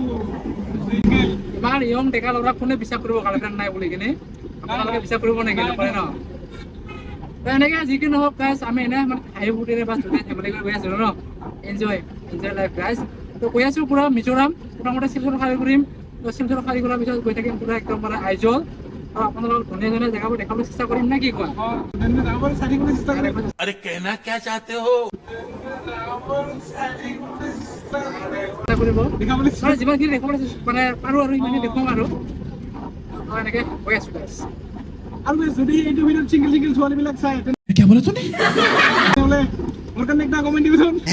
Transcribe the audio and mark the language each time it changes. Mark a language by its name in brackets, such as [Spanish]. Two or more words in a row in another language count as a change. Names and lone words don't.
[Assamese] ইমান ইয়ং ডেকা ল'ৰা কোনে বিশ্বাস কৰিব গাৰ্লফ্ৰেণ্ড নাই বুলি কিনে আপোনালোকে বিশ্বাস কৰিব নেকি নকৰে ন এনেকৈ যি কি নহওক গাইজ আমি এনে মানে হাঁহি ফূৰ্তিৰে বা ধুনীয়া ফেমিলি কৰি গৈ আছিলোঁ ন [English] enjoy life guys [Assamese] তো গৈ আছোঁ পূৰা মিজোৰাম প্ৰথমতে শিলচৰ খালী কৰিম তো শিলচৰ খালী কৰাৰ পিছত গৈ থাকিম পূৰা একদম মানে আইজল আৰু আপোনালোকক ধুনীয়া ধুনীয়া জেগাবোৰ দেখাবলৈ চেষ্টা কৰিম নে কি কোৱা [Hindi] अरे कहना क्या चाहते हो [Assamese] চেষ্টা কৰিব দেখাবলৈ আৰু যিমানখিনি দেখাবলৈ মানে পাৰোঁ আৰু সিমানখিনি দেখুৱাম আৰু এনেকৈ গৈ আছোঁ গাইজ আৰু যদি এইটো ভিডিঅ'ত চিংগল চিংগল ছোৱালীবিলাক চাই তেনেহ'লে মোৰ কাৰণে একটা কমেণ্ট দিবচোন